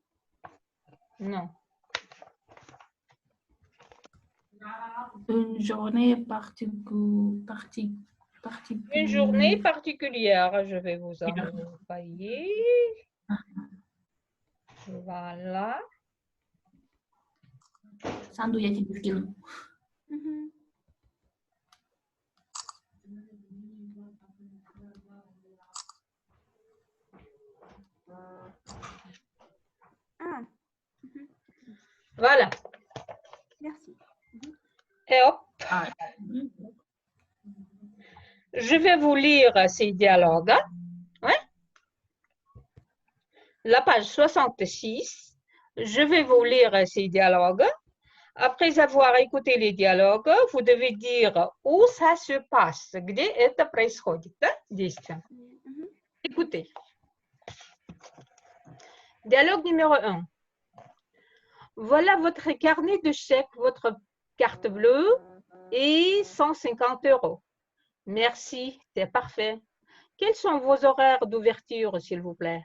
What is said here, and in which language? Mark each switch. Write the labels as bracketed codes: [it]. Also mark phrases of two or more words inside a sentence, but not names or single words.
[fr] Non. Une journée Une journée particulière, je vais vous envoyer. Voilà. [ru] Sandu, я тебе скину. [fr] Voilà. Merci. Et hop. Je vais vous lire ces dialogues. Ouais. La page 66. Je vais vous lire ces dialogues. Après avoir écouté les dialogues, vous devez dire où ça se passe, [ru] где это происходит, да, действие. [fr] Écoutez. Dialogue numéro 1. Voilà votre carnet de chèques, votre carte bleue et 150 €. Merci, c'est parfait. Quels sont vos horaires d'ouverture, s'il vous plaît?